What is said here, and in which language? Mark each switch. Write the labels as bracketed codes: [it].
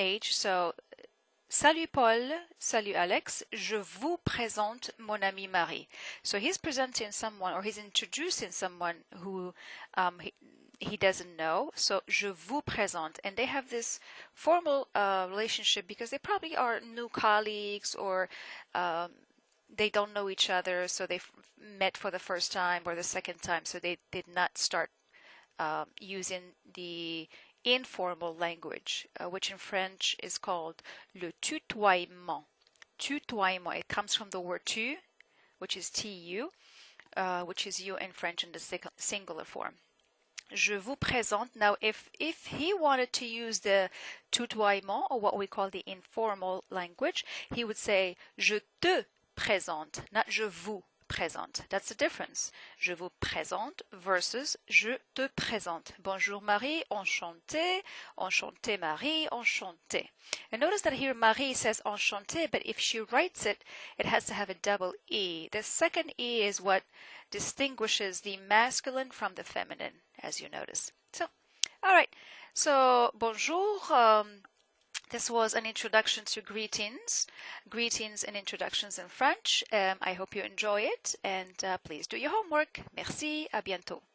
[fr] So, salut Paul, salut Alex, je vous présente mon ami Marie. [en] So he's presenting someone, or he's introducing someone who he doesn't know. So, [fr] je vous présente. [en] And they have this formal relationship because they probably are new colleagues, or they don't know each other, so they met for the first time or the second time, so they did not start using the informal language, which in French is called [fr] le tutoiement. [en] Tutoiement, it comes from the word tu, which is tu, which is you in French in the singular form. [fr] Je vous présente. [en] Now, if he wanted to use the tutoiement, or what we call the informal language, he would say [fr] je te présente, [en] not [fr] je vous présente. [en] That's the difference. [fr] Je vous présente versus je te présente. Bonjour Marie, enchanté. Enchanté Marie, enchanté. [en] And notice that here Marie says enchanté, but if she writes it, it has to have a double E. The second E is what distinguishes the masculine from the feminine, as you notice. So, all right. So, bonjour. This was an introduction to greetings and introductions in French. I hope you enjoy it, and please do your homework. [fr] Merci, à bientôt.